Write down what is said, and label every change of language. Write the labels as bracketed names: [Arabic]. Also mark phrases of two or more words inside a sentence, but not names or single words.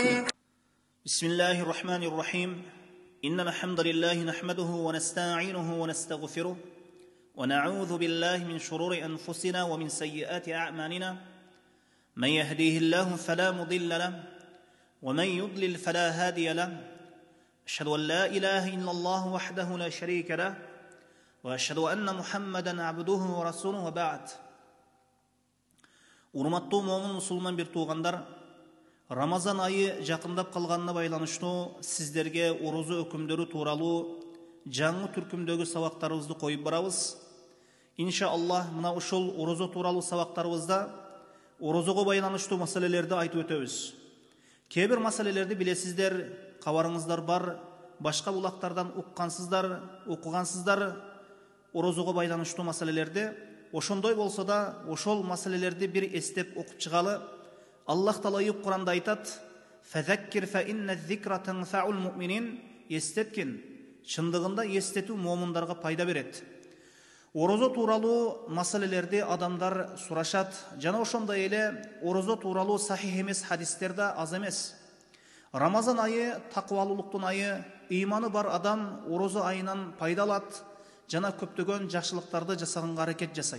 [Arabic] بسم الله الرحمن الرحيم إن الحمد لله نحمده ونستعينه ونستغفره ونعوذ بالله من شرور أنفسنا ومن سيئات أعمالنا من يهديه الله فلا مضل له ومن يضلل فلا هادي له أشهد أن لا إله إلا الله وحده لا شريك له وأشهد أن محمدا عبده ورسوله وبعد. [Kyrgyz] Урматтуу момун мусулман бир туугандар, Рамазан айы жакындап калганына байланыштуу сиздерге орозо өкүмдөрү тууралуу жаңы түркүмдөгү сабактарыбызды коюп барабыз. Иншааллах, мына ушул орозо тууралуу сабактарыбызда орозого байланыштуу маселелерди айтып өтөбүз. Кээ бир маселелерди билесиздер, кабарыңыздар бар, башка булактардан уккансыздар, окугансыздар орозого байланыштуу маселелерди. Ошондой болсо да, ошол маселелерди бир эстеп окуп чыгалы. Аллах Таала Кур'анда айтат: [Arabic] "فذكر فإن الذكرى تنفع المؤمنين", [Kyrgyz] эстеткин, чындыгында эстетүү момундарга пайда берет. Орозо тууралуу маселелерди адамдар сурашат, жана ошондой эле орозо тууралуу сахих эмес хадистер да аз эмес. Рамазан айы такыбалуулуктун айы, ыйманы бар адам орозо айынан пайда алат жана көптөгөн жакшылыктарды жасаганга аракет жасайт.